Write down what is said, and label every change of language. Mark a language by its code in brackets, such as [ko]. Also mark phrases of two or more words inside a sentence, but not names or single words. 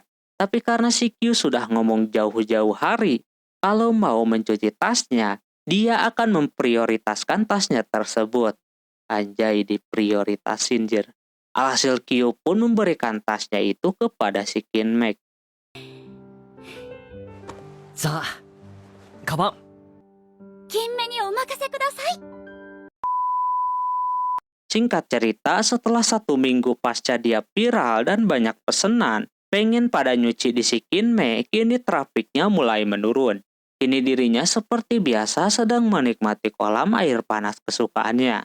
[id] Tapi karena si Kyu sudah ngomong jauh-jauh hari, kalau mau mencuci tasnya, dia akan memprioritaskan tasnya tersebut. Anjay, diprioritasin jir. Alhasil Kyu pun memberikan tasnya itu kepada si Kinmek. [ja] さあカバン金目にお任せください。 [id] Singkat cerita, setelah 1 minggu pasca dia viral dan banyak pesanan, pengen pada nyuci di si Kinme, kini trafiknya mulai menurun. Kini dirinya seperti biasa sedang menikmati kolam air panas kesukaannya.